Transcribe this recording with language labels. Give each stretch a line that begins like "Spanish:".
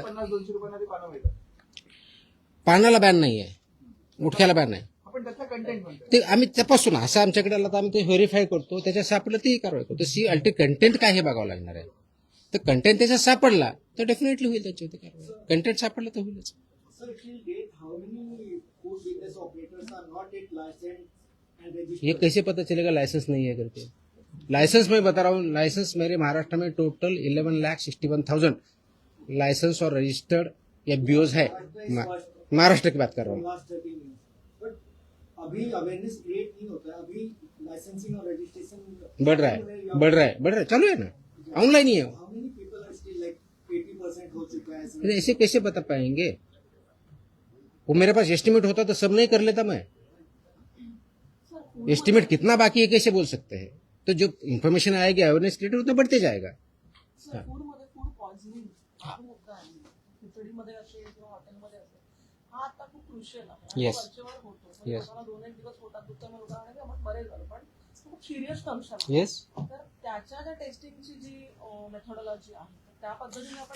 Marathi: 50-200 रुपयांना ते पानं मिळतात. पानाला बॅन नाही आहे, गुटख्याला बॅन आहे. आपण त्यातला कंटेंट म्हणतो. ते आम्ही तपासून असं आमच्याकडे आलं तर आम्ही ते व्हेरीफाय करतो, त्याच्यात सापडलं तीही कारवाई करतो. सी अल्टी कंटेंट काय हे बघावं लागणार आहे. तर कंटेंट त्याच्यात सापडला तर डेफिनेटली होईल त्याच्यावरती कारवाई. कंटेंट सापडलं तर होईलच.
English: Sir, till date, how many food business operators are not yet licensed and registered?
Hindi: ये कैसे पता चलेगा लाइसेंस नहीं है करके? लाइसेंस मैं बता रहा हूँ, लाइसेंस मेरे महाराष्ट्र में टोटल 11,61,000 लाइसेंस और रजिस्टर्ड एफबीओज है. महाराष्ट्र की बात कर रहा हूँ.
English: Last 13 years. But
Hindi: अभी अवेयरनेस क्रिएट नहीं होता है, अभी लाइसेंसिंग और रजिस्ट्रेशन बढ़ रहा है, चालू है ना, ऑनलाइन ही है.
English: How many people are still like 80%
Hindi: हो चुका है? अरे ऐसे कैसे बता पाएंगे? वो मेरे पास एस्टिमेट होता तो सब नहीं कर लेता मैं. एस्टिमेट कितना बाकी है कैसे बोल सकते हैं? तो जो इन्फॉर्मेशन आएगी, अवेयरनेस क्रिएट उतना बढ़ते जाएगा.
Marathi: सर, फूडमध्ये फूड पॉइझनिंग हा मुद्दा आहे. खिचडीमध्ये असेल किंवा हॉटेलमध्ये असेल, हा आता खूप क्रुशियल आहे. आणि
English: Yes.
Marathi: वरचेवर होतो. म्हणजे
English: Yes.
Marathi: लोकांना 2-1 दिवस पोटात दुखतं, मग लोकांना की आपण बरे झालो, पण खूप सिरियस कंडिशन आहे.
English: yes,
Marathi: तर त्याच्या ज्या टेस्टिंगची जी मेथोडॉलॉजी आहे, तर त्या पद्धतीने आपण